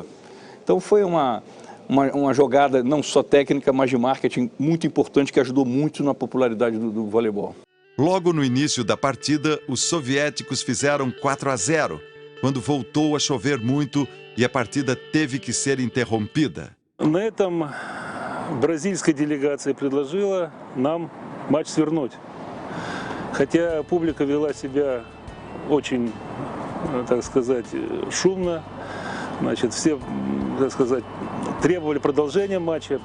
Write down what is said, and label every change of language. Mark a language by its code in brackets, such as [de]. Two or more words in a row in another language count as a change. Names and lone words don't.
[pt] Então foi uma jogada não só técnica, mas de marketing muito importante, que ajudou muito na popularidade do voleibol. Logo no início da partida, os soviéticos fizeram 4-0, quando voltou a chover muito e a partida teve que ser interrompida. [ru] На этом бразильская делегация предложила нам матч свернуть. Хотя публика вела себя очень, так сказать, шумно, значит, все, так сказать, требовали продолжения матча.